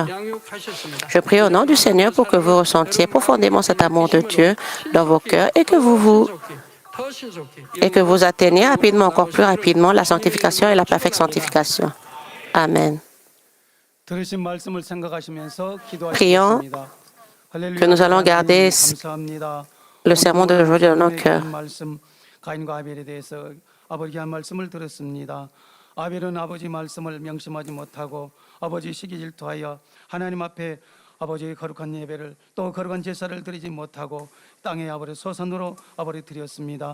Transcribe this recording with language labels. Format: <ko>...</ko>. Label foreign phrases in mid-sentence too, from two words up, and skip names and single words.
<fr>Je prie au nom du Seigneur pour que vous ressentiez profondément cet amour de Dieu dans vos cœurs et que vous atteigniez rapidement, encore plus rapidement, la sanctification et la parfaite sanctification. Amen. Prions que nous allons garder le sermon d'aujourd'hui dans nos cœurs.</fr> <ko>아벨은 아버지 말씀을 명심하지 못하고 아버지 시기 질투하여 하나님 앞에 아버지의 거룩한 예배를 또 거룩한 제사를 드리지 못하고 땅에 아버지 소산으로 아버지 드렸습니다.</ko>